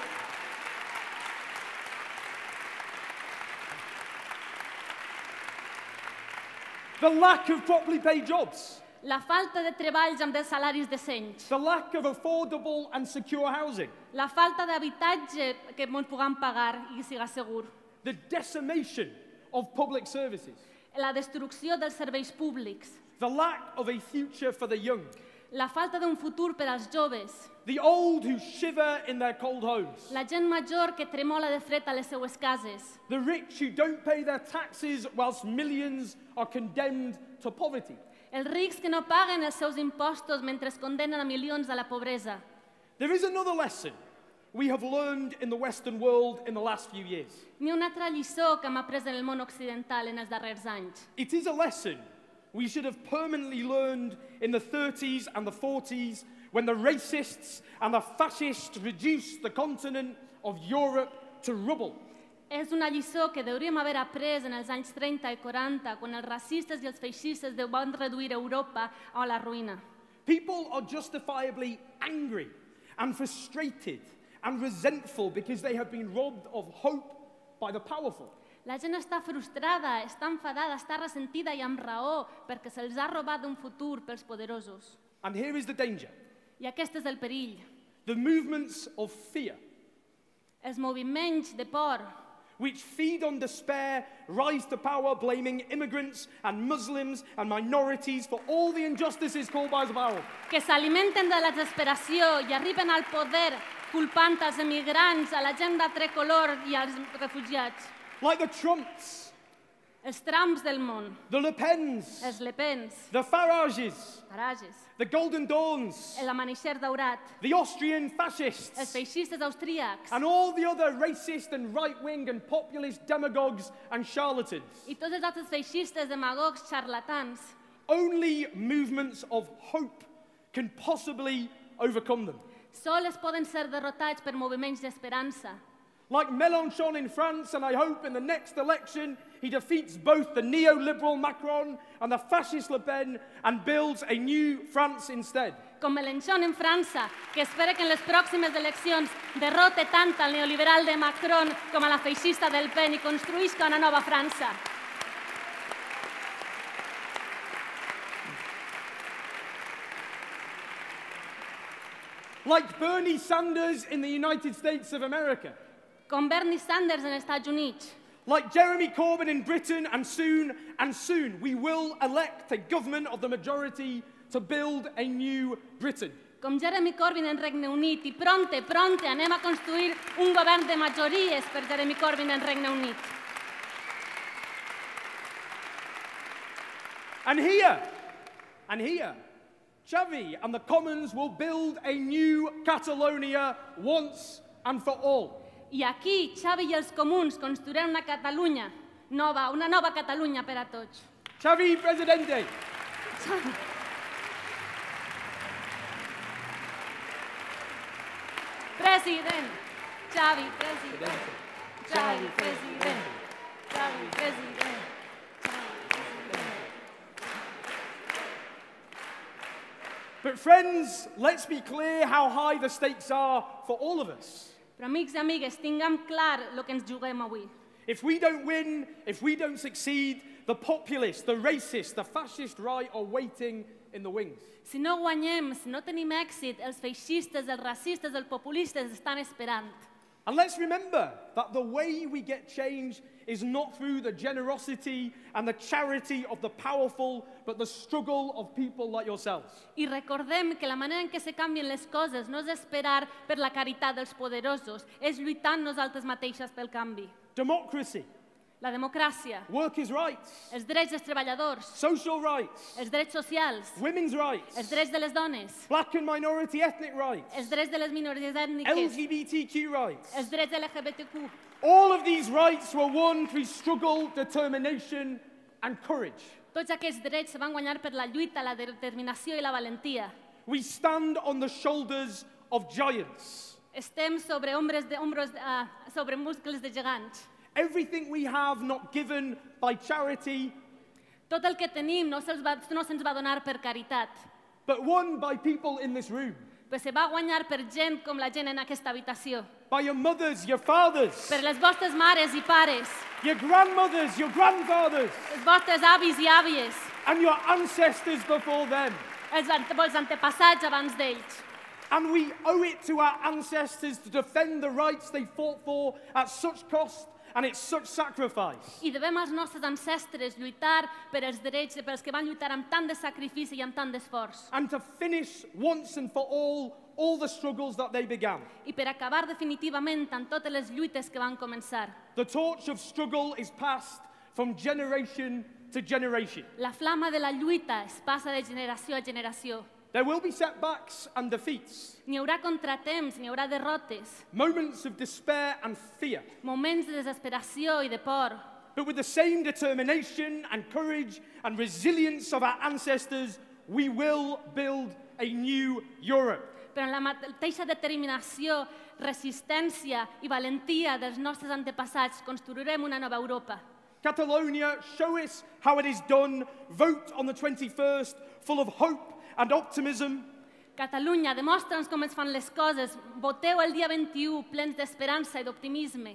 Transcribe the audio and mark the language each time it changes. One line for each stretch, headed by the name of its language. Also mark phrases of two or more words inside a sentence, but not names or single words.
English: The lack of properly paid jobs.
Catalan: La falta de treballs amb els salaris decents.
English: The lack of affordable and secure housing.
Catalan: La falta d'habitatge que ens puguem pagar i que siga segur.
English: The decimation of public services.
Catalan: La destrucció dels serveis públics.
English: The lack of a future for the young.
Catalan: La falta d'un futur per als joves.
English: The old who shiver in their cold homes.
Catalan: La gent major que tremola de fred a les seues cases.
English: The rich who don't pay their taxes whilst millions are condemned to poverty.
Catalan: Els rics que no paguen els seus impostos mentre es condemnen a milions a la pobresa.
English: There is another lesson we have learned in the Western world in the last few years.
Catalan: N'hi ha una altra lliçó que hem après en el món occidental en els darrers anys.
English: It is a lesson we should have permanently learned in the 30s and the 40s when the racists and the fascists reduced the continent of Europe to rubble.
Catalan: És una lliçó que hauríem haver après en els anys 30 i 40, quan els racistes i els feixistes van reduir Europa a la ruïna.
English: People are justifiably angry and frustrated and resentful because they have been robbed of hope by the powerful.
Catalan: La gent està frustrada, està enfadada, està ressentida i amb raó perquè se'ls ha robat un futur pels poderosos.
English: And here is the danger.
Catalan: I aquest és el perill.
English: The movements of fear,
Catalan: Els moviments de por,
English: which feed on despair, rise to power, blaming immigrants and Muslims and minorities for all the injustices caused by the power.
Catalan: que s'alimenten de la desesperació i arriben al poder culpant els emigrants, a la gent d'altre color i als refugiats.
English: Like the Trumps,
Catalan: Els Trumps del món,
English: the Le Pens,
Catalan: els Le Pens,
English: the Farages,
Catalan: Farages,
English: the Golden Dawns,
Catalan: el Amanixer Daurat,
English: the Austrian
Catalan: els
English: fascists,
Catalan: feixistes austríacs
English: and all the other racist and right-wing and populist demagogues and charlatans.
Catalan: i tots els altres feixistes, demagogs, xarlatans.
English: Only movements of hope can possibly overcome them.
Catalan: Sols poden ser derrotats per moviments d'esperança.
English: Like Mélenchon in France, and I hope in the next election he defeats both the neoliberal Macron and the fascist Le Pen and builds a new France instead.
Catalan: Com Mélenchon en França, que espera que en les pròximes eleccions derrote tant al neoliberal de Macron com a la feixista del Pen i construïsca una nova França.
English: Like Bernie Sanders in the United States of America.
Catalan: Com Bernie Sanders en Estats Units.
English: Like Jeremy Corbyn in Britain, and soon we will elect a government of the majority to build a new Britain.
Catalan: Com Jeremy Corbyn en Regne Unit. I pronte anem a construir un govern de majories per Jeremy Corbyn en Regne Unit.
English: And here, Xavi and the Commons will build a new Catalonia once and for all.
Catalan: I aquí, Xavi i els comuns construiran una Catalunya nova, una nova Catalunya per a tots. Xavi, presidente. President. Xavi, president. Xavi, president. Xavi, president.
English: But friends, let's be clear how high the stakes are for all of us.
Catalan: Però amics i amigues, tinguem clar el que ens juguem avui.
English: If we don't win, if we don't succeed, the populist, the racist, the fascist right are waiting in the wings.
Catalan: Si no guanyem, si no tenim èxit, els feixistes, els racistes, els populistes estan esperant.
English: And let's remember that the way we get change is not through the generosity and the charity of the powerful, but the struggle of people like yourselves.
Catalan: I recordem que la manera en què se canvien les coses no és esperar per la caritat dels poderosos, és lluitant nosaltres mateixes pel canvi.
English: Democracy,
Catalan: La democràcia,
English: workers' rights,
Catalan: els drets dels treballadors,
English: social rights,
Catalan: els drets socials,
English: women's
Catalan: els
English: rights,
Catalan: drets de les dones,
English: black and minority ethnic rights,
Catalan: els drets de les minories ètniques,
English: LGBTQ rights.
Catalan: els drets LGBTQ.
English: All of these rights were won through struggle, determination, and courage.
Catalan: Tots aquests drets se van guanyar per la lluita, la determinació i la valentia.
English: We stand on the shoulders of giants.
Catalan: Estem sobre sobre muscles de gegants.
English: Everything we have not given by charity,
Catalan: Tot el que tenim no se'ns va donar per caritat,
English: but won by people in this room.
Catalan: però se va guanyar per gent com la gent en aquesta habitació.
English: By your mothers, your fathers,
Catalan: Per les vostres mares i pares,
English: your grandmothers, your grandfathers,
Catalan: els vostres avis i àvies,
English: and your ancestors before them.
Catalan: els antepassats abans d'ells.
English: And we owe it to our ancestors to defend the rights they fought for at such cost and it's such sacrifice.
Catalan: I devem als nostres ancestres lluitar per els drets, per els que van lluitar amb tant de sacrifici i amb tant d'esforç.
English: And to finish once and for all the struggles that they began.
Catalan: I per acabar definitivament amb totes les lluites que van començar.
English: The torch of struggle is passed from generation to generation.
Catalan: La flama de la lluita es passa de generació a generació.
English: There will be setbacks and defeats,
Catalan: N'hi haurà contratemps, n'hi haurà derrotes,
English: moments of despair and fear.
Catalan: moments de desesperació i de por.
English: But with the same determination and courage and resilience of our ancestors, we will build a new Europe.
Catalan: Però amb la mateixa determinació, resistència i valentia dels nostres antepassats construirem una nova Europa.
English: Catalonia, show us how it is done. Vote on the 21st, full of hope and optimism.
Catalan: Catalunya, demostra'ns com es fan les coses. Voteu el dia 21 plens d'esperança i d'optimisme.